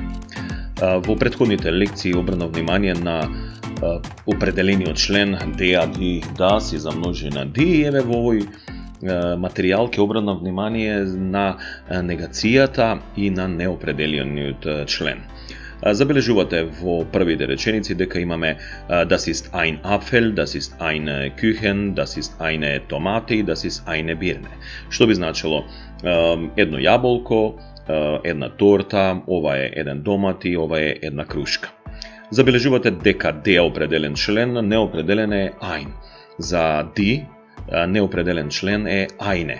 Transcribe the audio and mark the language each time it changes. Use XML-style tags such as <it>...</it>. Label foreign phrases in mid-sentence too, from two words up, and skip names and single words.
<mk>Во претходните лекции обрнав внимание на определениот член</mk> <de>der, die, das</de> <mk>и за множина ди, и еве во овој материјал ќе обрнав внимание на негацијата и на неопределениот член. Забележувате во првите реченици дека имаме</mk> <de>das ist ein Apfel, das ist eine Küchen, das ist eine Tomate, das ist eine Birne.</de> <mk>Што би значило едно јаболко, една торта, ова е еден домати, ова е една крушка. Забележувате дека D е определен член, неопределен е ein. За D неопределен член е eine.</mk>